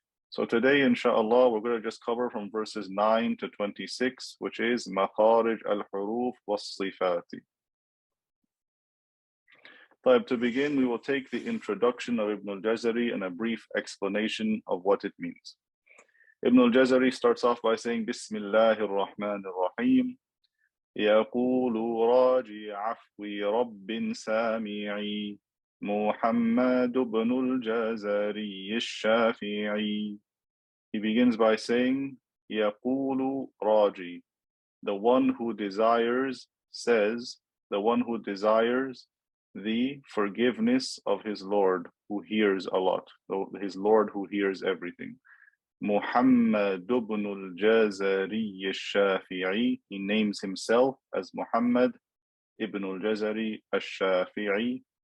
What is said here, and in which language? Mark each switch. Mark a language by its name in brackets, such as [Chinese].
[English] So today, inshallah, we're going to just cover from verses 9 to 26, which is Makharij al-Huruf was-Sifati. To begin, we will take the introduction of Ibn al-Jazari and a brief explanation of what it means. Ibn al-Jazari starts off by saying, Bismillahir Rahmanir Rahim. [Arabic] يقول راجي عفو رب سامعي محمد بن الجزري الشافعي. [English] He begins by saying, [Arabic] يقول راجي, [English] the one who desires says, the one who desires the forgiveness of his Lord who hears a lot, his Lord who hears everything. Muhammad ibn al-Jazari al-Shafi'i, he names himself as Muhammad ibn al-Jazari al-Shafi'i.